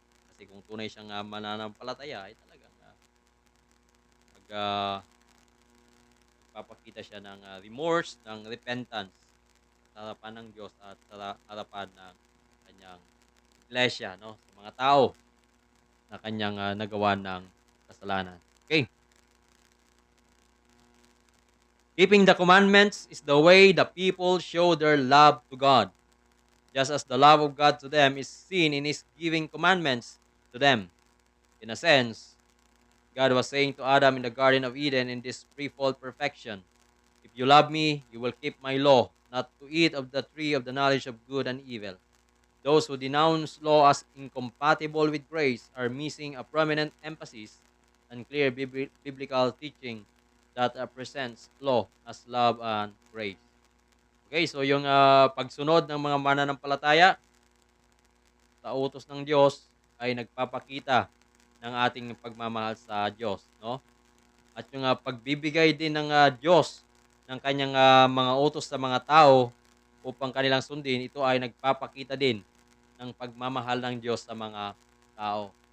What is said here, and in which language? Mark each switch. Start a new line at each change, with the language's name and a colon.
Filipino: Kasi kung tunay siyang mananampalataya ay talagang mag papakita siya ng remorse, ng repentance sa harapan ng Diyos at sa harapan ng kanyang iglesia, 'no, sa mga tao na kanyang nagawa ng kasalanan.
English: Okay, keeping the commandments is the way the people show their love to God, just as the love of God to them is seen in His giving commandments to them. In a sense, God was saying to Adam in the Garden of Eden in this threefold perfection, "If you love me, you will keep my law, not to eat of the tree of the knowledge of good and evil." Those who denounce law as incompatible with grace are missing a prominent emphasis and clear biblical teaching that presents law as love and grace.
Filipino: Okay, so yung pagsunod ng mga mananampalataya sa utos ng Diyos ay nagpapakita ng ating pagmamahal sa Diyos, no? At yung pagbibigay din ng Diyos ng kanyang mga utos sa mga tao upang kanilang sundin, ito ay nagpapakita din ng pagmamahal ng Diyos sa mga tao.